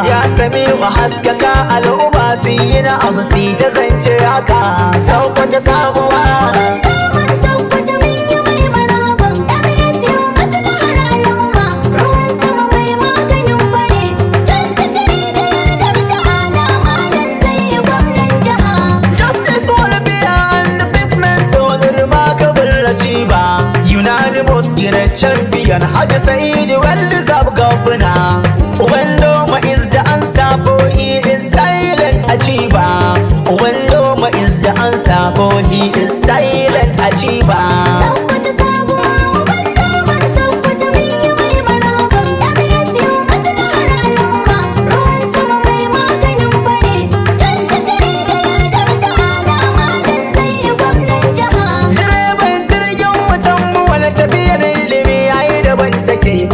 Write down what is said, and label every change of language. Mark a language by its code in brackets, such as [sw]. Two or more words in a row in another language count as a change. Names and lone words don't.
[ha] Ya Sami'u haskaka al'umma su yi na'am su yi ta zance haka. Sokoto sabuwa. Uban daman Sakkwato mun yi mai maraban. W S U maslahar al'umma, ruwan sama mai maganin fure. Twenty-three da yardar ta'ala Malam zai yi gwamnan jiha. [en] Justice Walbiya and the Peace Mentor, the remarkable achiever. Unanimous great champion, Haji Said, well deserved governor. When Doma is the answer, for he is silent achiever. When Doma is the answer, for he is silent achiever. [ha] Sakkwato sabuwa, uban daman Sakkwato mun yi mai maraban. W S U maslahar al'umma, ruwan sama mai maganin fure. Twenty-three da yardar ta'ala Malam zai yi gwamnan jiha. Direban jirgin wutan buwal tafiyar ilimi ya yi daban take.